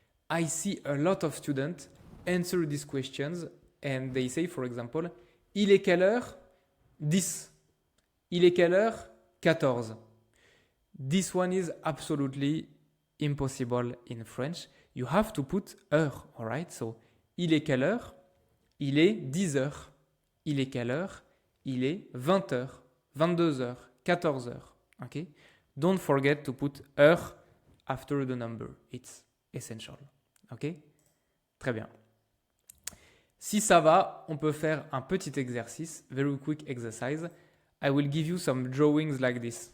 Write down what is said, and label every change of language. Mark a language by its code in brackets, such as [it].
[en] I see a lot of students answer these questions and they say, for example, [fr] il est quelle heure? 10. Il est quelle heure? 14. [en] This one is absolutely impossible in French. You have to put heure, alright? [fr] So, il est quelle heure? Il est 10 heures. Il est quelle heure? Il est 20 heures, 22 heures, 14 heures. [en] Okay? Don't forget to put heure after the number. It's essential. Ok? [fr] Très bien. Si ça va, on peut faire un petit exercice, [en] very quick exercise. I will give you some drawings like this.